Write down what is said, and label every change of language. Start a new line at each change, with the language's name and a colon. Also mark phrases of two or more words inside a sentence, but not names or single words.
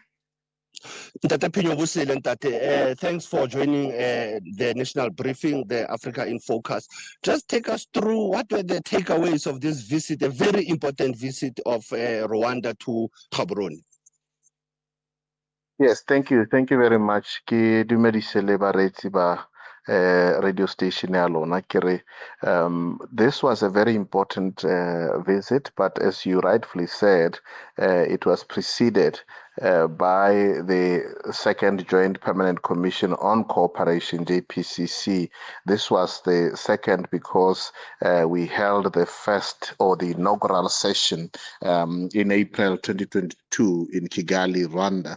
Tswana: Ntate Phenyo Butale, Ntate,
English: thanks for joining the national briefing, the Africa in Focus. Just take us through what were the takeaways of this visit, a very important visit of Rwanda to Gaborone. Yes, thank you. Thank you very much.
Tswana: Ke dumedise le bareetsi ba
English: radio station
Tswana: ya lona kere.
English: This was a very important visit, but as you rightfully said, it was preceded by the second Joint Permanent Commission on Cooperation, JPCC. This was the second because we held the first or the inaugural session in April 2022 in Kigali, Rwanda.